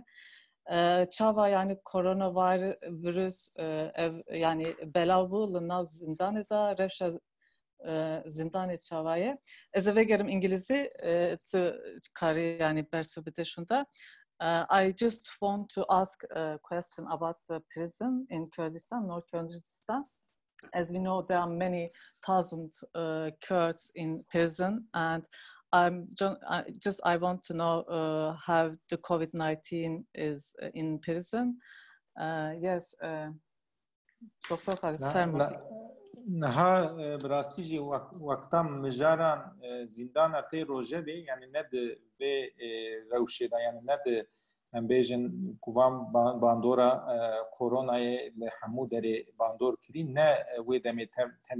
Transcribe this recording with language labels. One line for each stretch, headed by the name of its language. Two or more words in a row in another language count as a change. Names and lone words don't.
Kurdish: Çava yani koronavirüs ev yani belav bû li nav zindanê da rewşa zindanê çawaye. Ez ê vegerim İngilîzî tu karî yani bersiv bide şunda.
English: I just want to ask a question about the prison in Kurdistan, North Kurdistan. As we know, there are many thousand Kurds in prison, and I want to know how the COVID-19 is in prison. Yes, Dr. Halis Ferman.
Kurdish: Niha bi rastî jî wekta mijaran zindana tê rojevê yani ne di vê rewşê de yani ne di em bêjin ku van bandora koronayê li hemû derê bandor kirî ne wê demê tenê